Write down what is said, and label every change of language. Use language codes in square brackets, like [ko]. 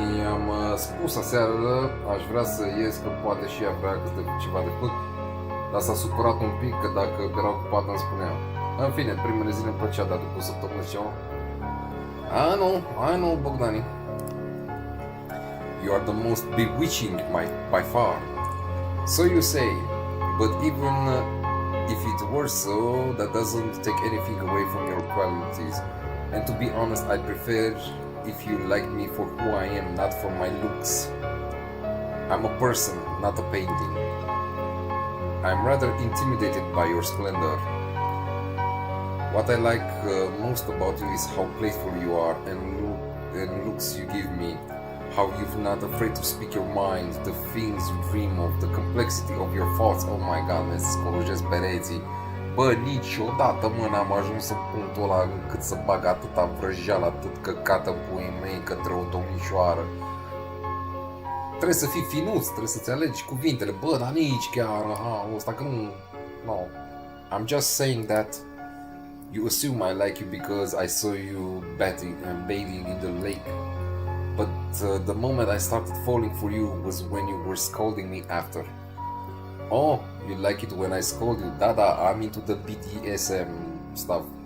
[ro] I-am spus aseară, aș vrea să ies, că poate și ea vrea ceva de făcut, dar s-a supărat un pic, că dacă era ocupată îmi spunea. În fine, primele zile îmi plăcea, dar după o săptămână și ceva. [en] I know, Bogdani. You are the most bewitching by far. So you say, but even if it were so, that doesn't take anything away from your qualities. And to be honest, I prefer if you like me for who I am, not for my looks. I'm a person, not a painting. I'm rather intimidated by your splendor. What I like most about you is how playful you are and looks you give me. How you're not afraid to speak your mind, the things you dream of, the complexity of your thoughts. Oh my god, [ro] ne scolujesc pereții. Bă, niciodată, mă, n-am ajuns în punctul ăla încât să bag atâta vrăjeală, atât căcată în puii mei către o domnișoară. Trebuie să fii finuț, trebuie să-ți alegi cuvintele. Bă, dar nici chiar, ăsta că nu... [en] No. I'm just saying that you assume I like you because I saw you bathing in the lake. But the moment I started falling for you was when you were scolding me after. Oh, you like it when I scold you? Da, I'm into the BDSM stuff.